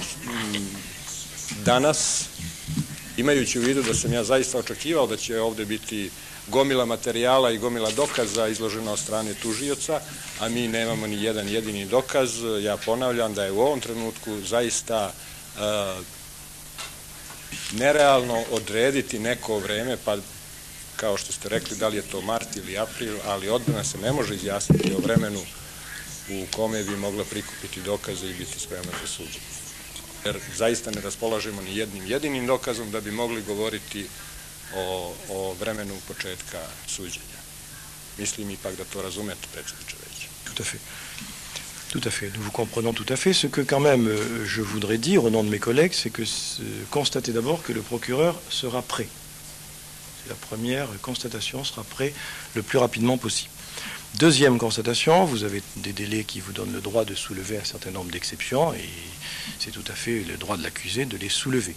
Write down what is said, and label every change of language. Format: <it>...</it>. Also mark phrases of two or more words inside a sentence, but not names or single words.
<sr>danas, imajući u vidu da sam ja zaista očekivao da će ovde biti gomila materijala i gomila dokaza izložena od strane tužioca, a mi nemamo ni jedan jedini dokaz, ja ponavljam da je u ovom trenutku zaista nerealno odrediti neko vreme, pa kao što ste rekli, da li je to mart ili april, ali odbrana se ne može izjasniti o vremenu u kome bi mogla prikupiti dokaze i biti spremna za suđenje. Jer zaista ne raspolažemo ni jednim jedinim dokazom da bi mogli govoriti o vremenu početka suđenja. Mislim ipak da to razumete, predsjedniče Veća.</sr> <fr>Tout à fait. Tout à fait. Nous vous comprenons tout à fait. Ce que quand même je voudrais dire au nom de mes collègues, c'est que constatez d'abord que le procureur sera prêt. C'est la première constatation, sera prêt le plus rapidement possible. Deuxième constatation, vous avez des délais qui vous donnent le droit de soulever un certain nombre d'exceptions et c'est tout à fait le droit de l'accusé de les soulever.</fr>